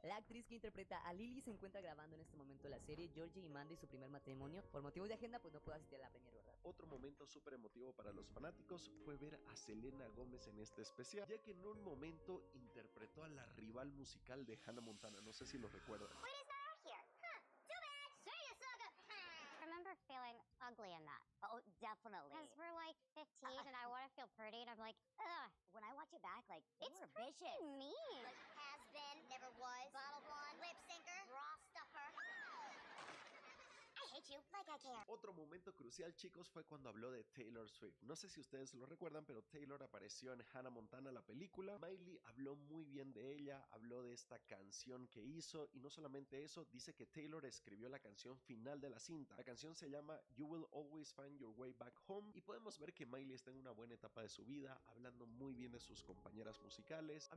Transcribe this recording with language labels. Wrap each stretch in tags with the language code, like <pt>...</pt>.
<es>La actriz que interpreta a Lily se encuentra grabando en este momento la serie Georgie y Mandy, su primer matrimonio. Por motivos de agenda pues no pudo asistir a la premiere, ¿verdad? Otro momento súper emotivo para los fanáticos fue ver a Selena Gómez en este especial, ya que en un momento interpretó a la rival musical de Hannah Montana, no sé si lo recuerdan.</es> <en>I remember feeling ugly in that. Oh, definitely. Because we're like 15 and I want to feel pretty and I'm like, ugh. When I watch it back, like, you It's were pretty vicious. mean. Like, has been, never was, bottle blonde, lip syncer, bra stuffer. I hate you, like I care.</en> <es>Otro momento crucial, chicos, fue cuando habló de Taylor Swift. No sé si ustedes lo recuerdan, pero Taylor apareció en Hannah Montana, la película. Miley habló muy bien de ella, habló de esta canción que hizo, y no solamente eso, dice que Taylor escribió la canción final de la cinta. La canción se llama You Will Always Find Your Way Back Home, y podemos ver que Miley está en una buena etapa de su vida, hablando muy bien de sus compañeras musicales.</es>